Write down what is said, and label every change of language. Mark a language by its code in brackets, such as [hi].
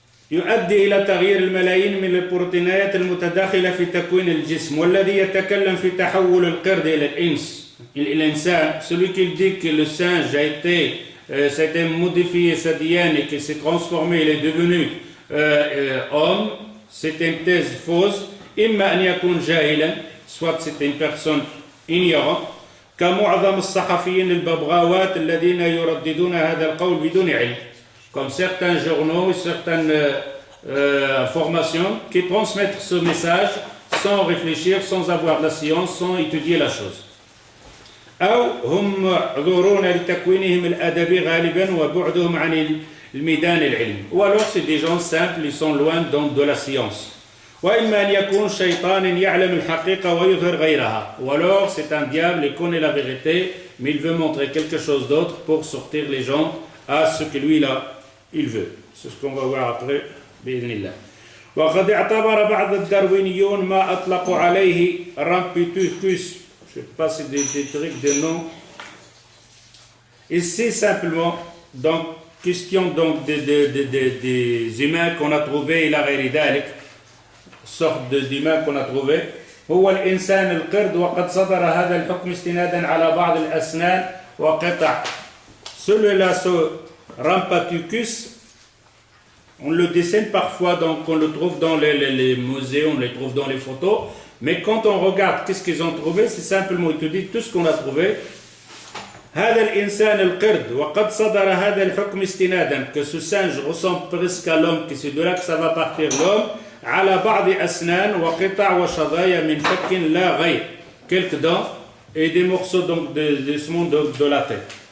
[ar] يؤدي إلى تغيير الملايين من البروتينات المتداخلة في تكوين الجسم والذي يتكلم في تحول القرد إلى الإنسان. [fr] Celui qui dit que le singe a été s'est modifié sa diane et qu'il s'est transformé, il est devenu homme, c'est une thèse fausse. [ar] إما أن يكون جاهلا, [fr] soit c'est une personne ignorante, [ar] كمعظم الصحفيين الببغاوات الذين يرددون هذا القول بدون علم. [fr] Comme certains journaux et certaines formations qui transmettent ce message sans réfléchir, sans avoir la science, sans étudier la chose. [ar] أو هم معذورون لتكوينهم الأدبي غالبا وبعدهم عن الميدان العلمي. [fr] Ou alors c'est des gens simples, ils sont loin donc de la science. [ar] وإما أن يكون شيطان يعلم الحقيقة ويظهر غيرها. [fr] Ou alors c'est un diable, il connaît la vérité, mais il veut montrer quelque chose d'autre pour sortir les gens à ce que lui là il veut. C'est ce qu'on va voir après [ar] بإذن الله. وقد اعتبر بعض الداروينيون ما أطلقوا عليه رامبيتوكوس. [fr] Je ne sais pas si c'est des trucs, des noms. Ici simplement, donc question donc des humains qu'on a trouvés [ar] إلى غير ذلك, [fr] sorte d'humains qu'on a trouvés. [ar] هو الإنسان القرد وقد صدر هذا الحكم استنادا على بعض الأسنان وقطع. [fr] Celui-là, ce Rampatucus, on le dessine parfois, donc on le trouve dans les musées, on le trouve dans les photos, mais quand on regarde qu'est-ce qu'ils ont trouvé, c'est simplement, il te dit tout ce qu'on a trouvé. [ar] هذا الإنسان القرد وقد صدر هذا الحكم استنادا, [fr] que ce singe ressemble presque à l'homme, que c'est de là que ça va partir l'homme, [ar] على بعض أسنان وقطع وشظايا من فك لا غير, [fr] quelques dents et des morceaux donc de la tête.